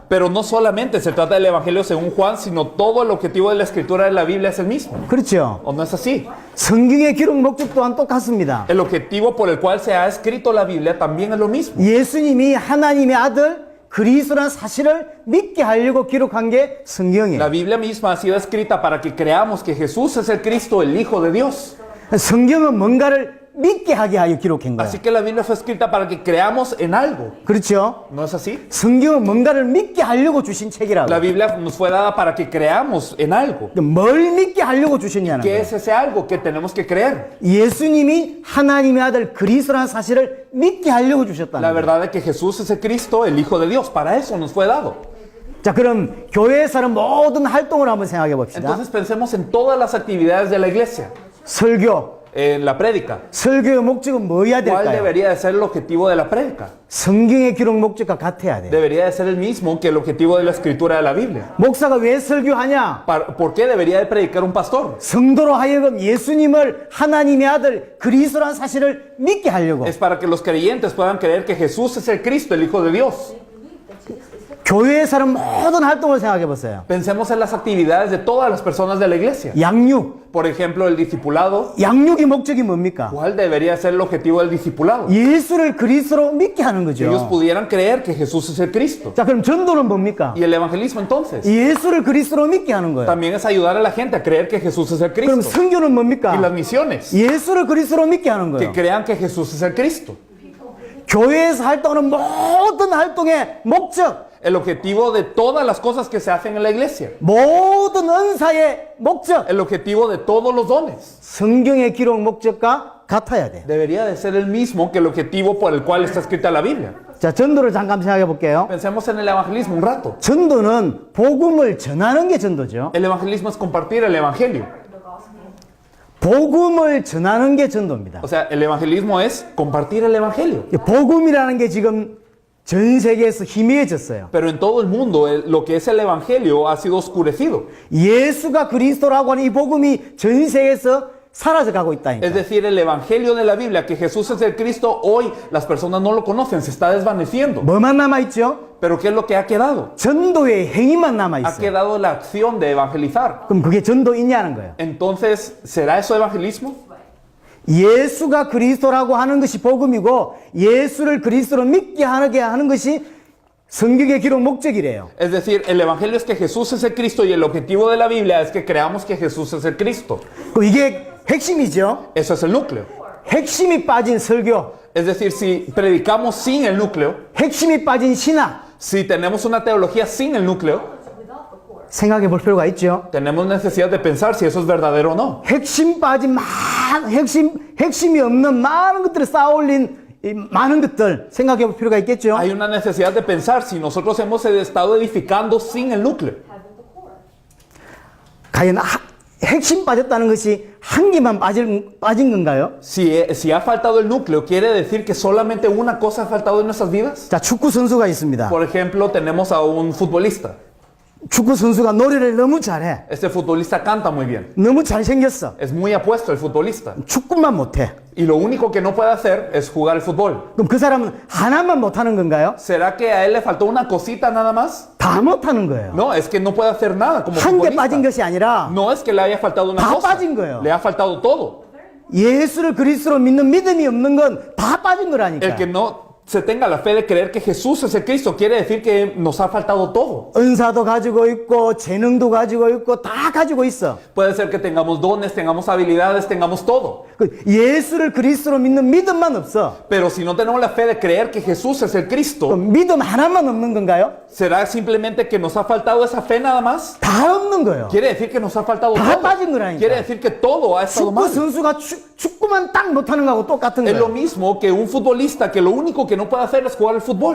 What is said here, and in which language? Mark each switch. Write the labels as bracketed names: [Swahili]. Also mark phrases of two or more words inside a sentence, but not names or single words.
[Spanish] Pero no solamente se trata del Evangelio según Juan, sino todo el objetivo de la escritura de la Biblia es el mismo. [Korean] 그렇죠? [Spanish] ¿O no es así? [Korean] 성경의 기록 목적 또한 똑같습니다. [Spanish] El objetivo por el cual se ha escrito la Biblia también es lo mismo. [Korean] 예수님이 하나님의 아들 그리스도라는 사실을 믿게 하려고 기록한 게 성경이에요. [Spanish] La Biblia misma ha sido escrita para que creamos que Jesús es el Cristo, el Hijo de Dios. [Korean] 성경은 뭔가를 믿게 하게 하여 기록한 거예요. [Spanish] Así que la Biblia fue escrita para que creamos en algo. [Korean] 그렇죠? [Spanish] ¿No es así? [Korean] 성경은 뭔가를 믿게 하려고 주신 책이라고. [Spanish] La Biblia nos fue dada para que creamos en algo. [Korean] 뭘 믿게 하려고 주셨냐는 [Spanish] ¿Qué [Korean] 거예요. [Spanish] es ese algo que tenemos que creer? [Korean] 예수님이 하나님의 아들 그리스도라는 사실을 믿게 하려고 주셨다는 [Spanish] La [Korean] 거예요. [Spanish] verdad es que Jesús es el Cristo, el Hijo de Dios. Para eso nos fue dado. [Korean] 자, 그럼 교회에서 하는 모든 활동을 한번 생각해 봅시다. [Spanish] Entonces pensemos en todas las actividades de la iglesia. [Korean] 설교. [Spanish] En la prédica. [Korean] 설교의 목적은 뭐여야 [Spanish] ¿Cuál [Korean] 될까요? [Spanish] debería de ser el objetivo de la prédica? [Korean] 성경의 기록 목적과 같아야 돼요. [Spanish] Debería de ser el mismo que el objetivo de la escritura de la Biblia. [Korean] 목사가 왜 설교하냐? [Spanish] ¿Por qué debería de predicar un pastor? [Korean] 성도로 하여금 예수님을 하나님의 아들 그리스도라는 사실을 믿게 하려고. [Spanish] Es para que los creyentes puedan creer que Jesús es el Cristo, el Hijo de Dios. [Korean] 교회에서 하는 모든 활동을 생각해 보세요. [Spanish] Pensemos en las actividades de todas las personas de la iglesia. [Korean] 양육. [Spanish] Por ejemplo, el discipulado. [Korean] 양육의 목적이 뭡니까? [Spanish] ¿Cuál debería ser el objetivo del discipulado? [Korean] 예수를 그리스도로 믿게 하는 [Spanish] Que ellos [Korean] 거죠. [Spanish] pudieran creer que Jesús es el Cristo. [Korean] 자, 그럼 전도는 뭡니까? [Spanish] Y el evangelismo entonces [Korean] 예수를 그리스도로 믿게 하는 거예요. [Spanish] también es ayudar a la gente a creer que Jesús es el [Korean] 그럼 [Spanish] Cristo. [Korean] 선교는 뭡니까? [Spanish] Y las misiones, [Korean] 예수를 그리스도로 믿게 하는 [Spanish] que [Korean] 거예요. [Spanish] crean que Jesús es el Cristo. [Korean] 교회에서 활동하는 모든 활동의 목적, [Spanish] El objetivo de todas las cosas que se hacen en la iglesia. [Korean] 모든 은사의 목적, [Spanish] El objetivo de todos los dones. [Korean] 성경의 기록 목적과 같아야 돼. [Spanish] Debería de ser el mismo que el objetivo por el cual está escrita la Biblia. [Korean] 자, 전도를 잠깐 생각해 볼게요. [Spanish] Pensemos en el evangelismo un rato. [Korean] 전도는 복음을 전하는 게 전도죠. [Spanish] El evangelismo es compartir el evangelio. [Korean] 복음을 전하는 게 전도입니다. [Spanish] O sea, el evangelismo es compartir el evangelio. [Korean] 복음이라는 게 지금 전 세계에서 희미해졌어요. [Spanish] Pero en todo el mundo lo que es el evangelio ha sido oscurecido. [Korean] 예수가 그리스도라고 하는 이 복음이 전 세계에서 사라져 가고 있다니까. [Spanish] Es decir, el evangelio de la Biblia, que Jesús es el Cristo, hoy las personas no lo conocen, se está desvaneciendo. [Korean] 뭐만 남아 있죠? [Spanish] Pero ¿qué es lo que ha quedado? [Korean] 전도의 행위만 남아 [Spanish] Ha [Korean] 있어요. [Spanish] quedado la acción de evangelizar. [Korean] 그럼 그게 전도이냐는 거예요. [Spanish] Entonces, ¿será eso evangelismo? [Korean] 예수가 그리스도라고 하는 것이 복음이고 예수를 그리스도로 믿게 하게 하는 것이 성경의 기록 목적이래요. [Spanish] Es decir, el evangelio es que Jesús es el Cristo y el objetivo de la Biblia es que creamos que Jesús es el Cristo. [Korean] 그럼 이게 핵심이죠. [Spanish] Eso es el núcleo. [Korean] 핵심이 빠진 설교, [Spanish] Es decir, si predicamos sin el núcleo, [Korean] 핵심이 빠진 신학 [Spanish] si tenemos una teología sin el núcleo, [Korean] 생각해 볼 필요가 있죠. [Spanish] tenemos necesidad de pensar si eso es verdadero o no. [Korean] 핵심 빠진 핵심이 없는 많은 것들을 쌓아올린 이 많은 것들 생각해 볼 필요가 있겠죠. [Spanish] Hay una necesidad de pensar si nosotros hemos estado edificando sin el núcleo. [Korean] 과연 핵심 빠졌다는 것이 한 개만 빠진 건가요? [Spanish] Si ha faltado el núcleo, ¿quiere decir que solamente una cosa ha faltado en nuestras vidas? [Korean] 자, 축구 선수가 있습니다. [Spanish] Por ejemplo, tenemos a un futbolista. [Korean] 축구 선수가 노래를 너무 잘해. [Spanish] Este futbolista canta muy bien. [Korean] 너무 잘생겼어. [Spanish] Es muy apuesto el futbolista. [Korean] 축구만 못해. [Spanish] Y lo único que no puede hacer es jugar el fútbol. [Korean] 그럼 그 사람은 하나만 못하는 건가요? [Spanish] ¿Será que a él le faltó una cosita nada más? [Korean] 다 못하는 거예요. [Spanish] No, es que no puede hacer nada como [Korean] 한 개 빠진 [Spanish] futbolista. [Korean] 것이 아니라 [Spanish] No es que le haya faltado una [Korean] 다 [Spanish] cosa. [Korean] 빠진 거예요. [Spanish] Le ha faltado todo. [Korean] 예수를 그리스도로 믿는 믿음이 없는 건 다 빠진 [Spanish] El [Korean] 거라니까. [Spanish] que no se tenga la fe de creer que Jesús es el Cristo, quiere decir que nos ha faltado todo. [Korean] 은사도 가지고 있고 재능도 가지고 있고 다 가지고 있어. [Spanish] Puede ser que tengamos dones, tengamos habilidades, tengamos todo. [Korean] 그 예수를 그리스도로 믿는 믿음만 없어. [Spanish] Pero si no tenemos la fe de creer que Jesús es el [Korean] 그 [Spanish] Cristo, [Korean] 믿음 하나만 없는 건가요? [Spanish] ¿será simplemente que nos ha faltado esa fe nada más? [Korean] 다 없는 거예요. [Spanish] Quiere decir que nos ha faltado [Korean] 다 [Spanish] todo. [Korean] 빠진 거라니까. [Spanish] Quiere decir que todo ha estado [Korean] 축구 [Spanish] mal. [Korean] 선수가 축구만 딱 못하는 거하고 똑같은 [Spanish] Es lo [Korean] 거예요. [Spanish] mismo que un futbolista que lo único que no puede hacer es jugar al fútbol.